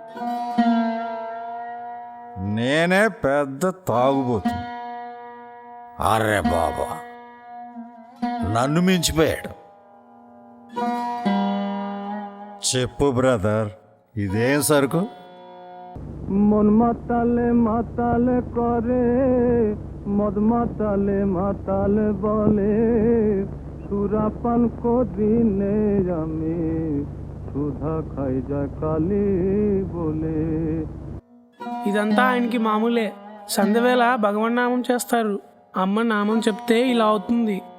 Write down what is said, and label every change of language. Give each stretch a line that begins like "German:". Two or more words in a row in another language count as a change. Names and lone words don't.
Telugu: నేనే పెద్ద తాగుబోతు. అరే బాబా, నన్ను మించిపోయాడు. చెప్పు బ్రదర్, ఇదేం సరుకు?
Bangla: মন মাতালে মাতালে করে, মদ মাতালে মাতালে বলে, সুরাপান করিনে আমি সুধা খাই যা কালি বলে.
Telugu: ఇదంతా ఆయనకి మామూలే. సంధ్యవేళ భగవన్నామం చేస్తారు. అమ్మ నామం చెప్తే ఇలా అవుతుంది.